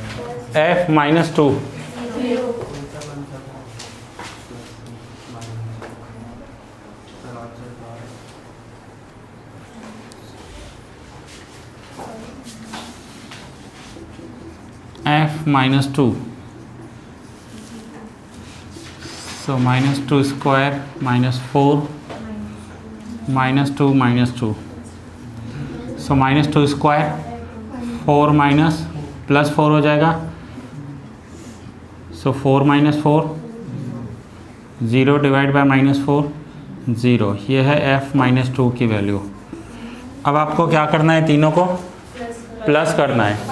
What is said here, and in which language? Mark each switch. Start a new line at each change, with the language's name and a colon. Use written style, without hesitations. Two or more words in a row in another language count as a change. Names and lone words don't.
English: f minus 2, f minus 2, so minus 2 square minus 4 minus 2 minus 2, so minus 2 square 4 minus प्लस 4
Hindi: हो जाएगा,
English: so 4 minus 4 0 divide by minus 4 0,
Hindi: ये है f माइनस 2 की वैल्यू। अब आपको क्या करना है, तीनों को प्लस करना है।